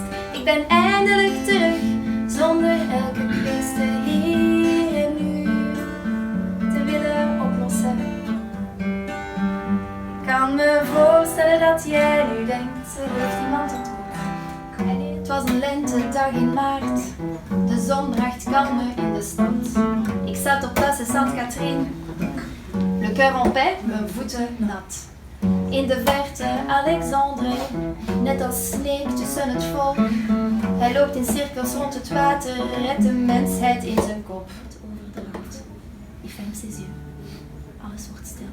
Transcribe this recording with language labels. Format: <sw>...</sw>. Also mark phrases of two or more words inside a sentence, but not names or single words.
<nl>Ik ben eindelijk terug, zonder elke kwestie hier en nu te willen oplossen. Ik kan me voorstellen dat jij nu denkt, er heeft iemand het goed. Het was een lentedag in maart, de zon bracht kalme in de stad. Ik zat op Place Sainte-Catherine,</nl> <fr>le cœur en paix,</fr> <nl>mijn voeten nat. In de verte Alexandre, net als sneeuw tussen het volk. Hij loopt in cirkels rond het water, redt de mensheid in zijn kop. Het overdraagt.</nl> <fr>Il ferme ses yeux.</fr> <nl>Alles wordt stil.</nl>